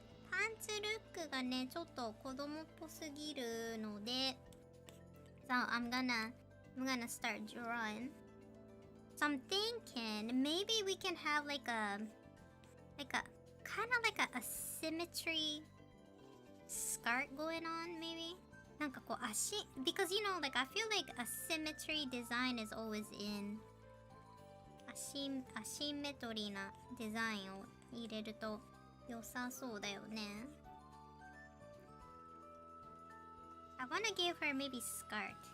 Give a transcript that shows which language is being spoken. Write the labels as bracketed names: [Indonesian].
[Japanese] パンツルックがね、ちょっと子供っぽすぎるので。 [English] So, I'm gonna start drawing. So I'm thinking maybe we can have like a kind of like a symmetry skirt going on maybe. [Japanese] なんかこう足 [English] because you know like I feel like a symmetry design is always in [Japanese] アシンメトリーなデザインを入れると良さそうだよね。 [English] I wanna give her maybe skirt.